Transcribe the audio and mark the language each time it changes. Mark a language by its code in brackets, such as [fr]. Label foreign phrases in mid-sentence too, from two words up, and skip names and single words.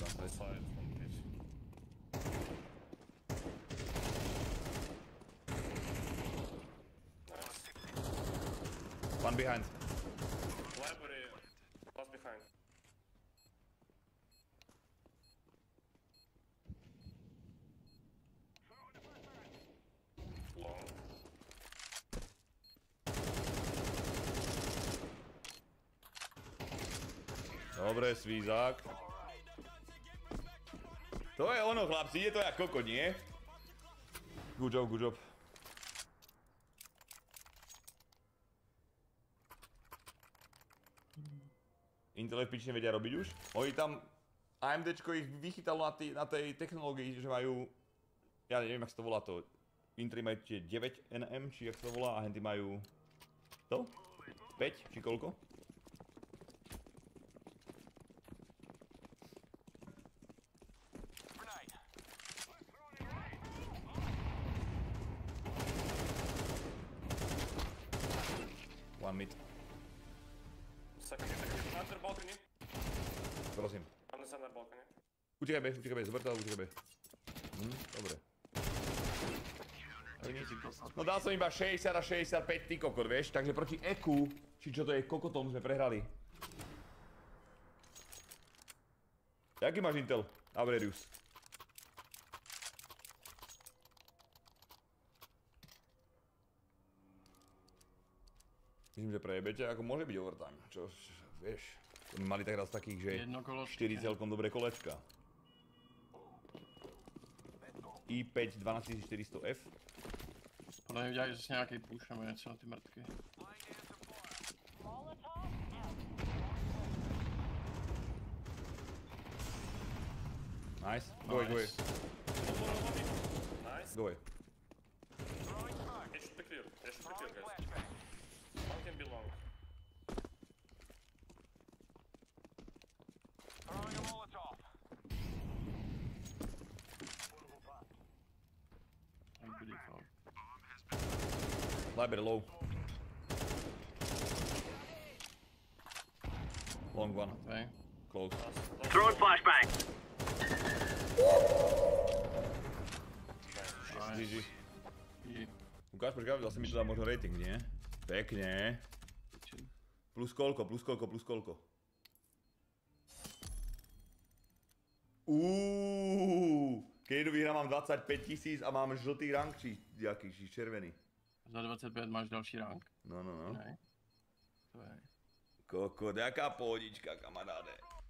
[en] Side, one piece. Nice. One behind. Library, last behind. Long. [sk] Dobre, svízák. To je ono, chlapci, je to jak koko, nie? [en] Good job, good job. [sk] Intel v piči nevedia robiť už. Oni tam, AMDčko ich vychytalo na tej technológii, že majú, ja neviem, jak sa to volá to, Intry majú tie 9nm, či jak sa to volá, a henty majú, to? 5, či koľko? [en] One mid. Second, under balcony. [sk] Prosím. [en] On the center balcony. [sk] Utekaj B, zober to a utekaj B. Dobre. No dal som iba 60 a 65, ty kokot, vieš, takže proti EQ, či čo to je kokotom, sme prehrali. [cs] Jaký máš Intel, Aurelius? [sk] Myslím, že prejebete, ako môže byť overtime, čo, vieš, to my mali tak raz takých, že 4 celkom dobré kolečka. i5 12400F. [cs] Podle mě udělají zase nějaký push nebo něco na ty mrtky. [en] Nice, go away. Nice. Go away. It should be clear, guys. One can be long. Throwing a Molotov. I'm pretty far. Library low. Long one. Okay. Close. Throwing flashbang. GG. GG. [sk] Ukáž, počkaj, zase mi to dá možno rating, nie? Pekne. Plus koľko? Keď vyhrám mám 25 000 a mám žltý rank, či jaký, či červený. [cs] Za 25 máš další rank. No. Ne. To je. Kokot, jaká pohodička, kamaráde.